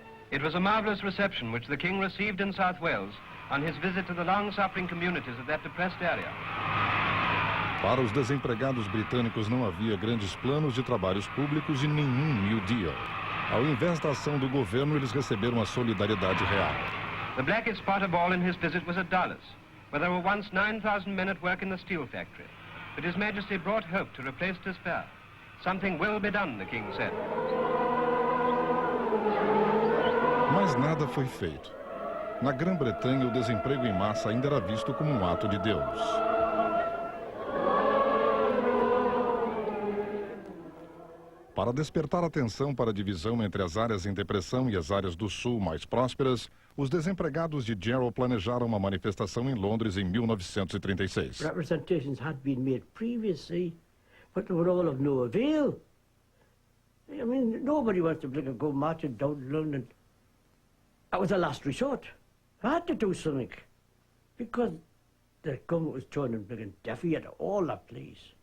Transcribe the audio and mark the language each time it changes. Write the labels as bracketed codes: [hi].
[en] It was a marvelous reception which the King received in South Wales on his visit to the long-suffering communities of that depressed area. [pt] Para os desempregados britânicos não havia grandes planos de trabalhos públicos e nenhum New Deal. Ao invés da ação do governo, eles receberam a solidariedade real. [en] The blackest spot of all in his visit was at Dallas, where there were once 9,000 men at work in the steel factory. But His Majesty brought hope to replace despair. Something will be done, the King said. [pt] Mas nada foi feito. Na Grã-Bretanha, o desemprego em massa ainda era visto como um ato de Deus. Para despertar atenção para a divisão entre as áreas em depressão e as áreas do sul mais prósperas, os desempregados de Jarrow planejaram uma manifestação em Londres em 1936. [en] Representations had been made previously, but they were all of no avail. I mean, nobody wants to go marching down to London. That was a last resort. I had to do something, because the government was turning deaf ear to all that place.